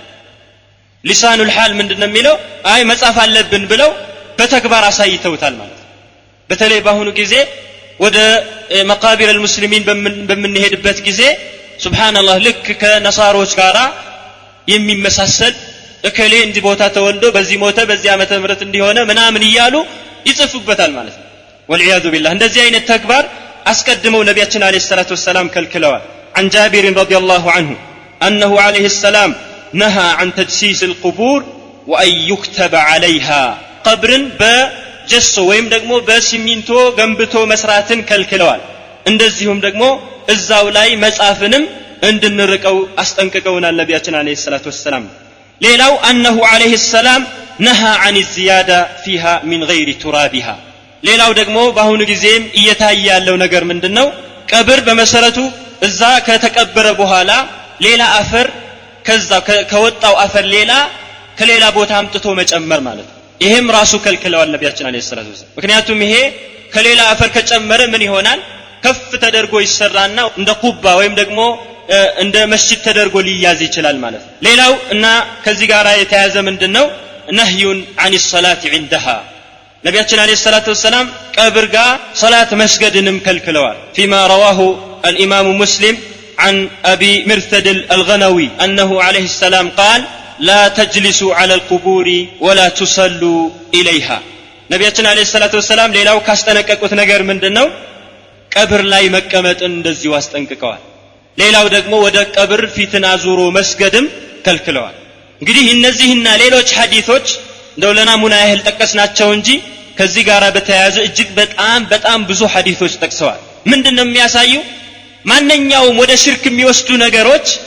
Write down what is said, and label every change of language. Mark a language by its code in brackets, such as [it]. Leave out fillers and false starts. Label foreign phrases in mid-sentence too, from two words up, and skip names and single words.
[ar] لسان الحال [am] ምንድነው የሚለው አይ መጻፍ አለብን ብለው በተግባር አሳይተውታል ማለት ነው በተለይ በአሁኑ ጊዜ ወደ መቃብር المسلمين በምንሄድበት ጊዜ ሱብሃንአላህ ልክ ከነሳሮች ጋራ የሚመሳሰል እከሌ እንዲህ ቦታ ተወልዶ በዚህ ሞተ በዚህ ዓመተ ምህረት እንዲሆነ ምናምን ይያሉ ይጽፉበታል ማለት ነው [ar] والعياذ بالله [am] እንደዚህ አይነት ተግባር አስቀድመው ነብያችን [ar] عليه الصلاة والسلام [am] ከልክለዋል [ar] عن جابر رضي الله عنه أنه عليه السلام نهى عن تجسيس القبور وأن يكتب عليها قبرن [am] በጀሶ ወይም ደግሞ በሲሚንቶ ገንብቶ መስራትን ከልክለዋል እንደዚሁም ደግሞ እዛው ላይ መጻፍንም እንድንርቀው አስጠንቅቀውናል ነብያችን [ar] عليه الصلاة والسلام [am] ሌላው [ar] أنه عليه السلام نهى عن الزيادة فيها من غير ترابها [am] ሌላው ደግሞ በአሁኑ ጊዜም እየታየ ያለው ነገር ምንድነው ቀብር በመሰረቱ እዛ ከተቀበረ በኋላ ሌላ አፈር ከዛ ከወጣው አፈር ሌላ ከሌላ ቦታ አምጥቶ መጨመር ማለት ነው ይሄም ራሱ ከልክለዋል ነብያችን [ar] عليه الصلاة والسلام [am] ምክንያቱም ይሄ ከሌላ አፈር ከጨመረ ምን ይሆናል ከፍ ተደርጎ ይሰራና እንደ ቁባ ወይም ደግሞ እንደ መስጂድ ተደርጎ ሊያዝ ይችላል ማለት ነው ሌላው እና ከዚህ ጋር የተያያዘ ምንድነው [ar] نهيٌ عن الصلاه عندها [am] ነብያችን [ar] عليه الصلاة والسلام [am] ቀብር ጋር ሶላት መስገድንም ከልክለዋል [ar] فيما رواه الامام مسلم عن ابي مرثد الغنوي انه عليه السلام قال لا تجلسوا على القبور ولا تصلوا اليها [am] ነብያችን [ar] عليه الصلاة والسلام [am] ሌላው ካስጠነቀቁት ነገር ምንድነው ቀብር ላይ መቀመጥን እንደዚሁ አስጠንቅቀዋል ሌላው ደግሞ ወደ ቀብር ፊትን አዙሮ መስገድም ከልክለዋል እንግዲህ እነዚህና ሌሎች ሐዲሶች እንደው ለናሙና ያህል ጠቀስናቸው እንጂ ከዚህ ጋር በተያያዘ እጅግ በጣም ብዙ ሐዲሶች ጠቅሰዋል ምንድነው የሚያሳዩ ማንኛውም ወደ ሽርክ የሚወስዱ ነገሮች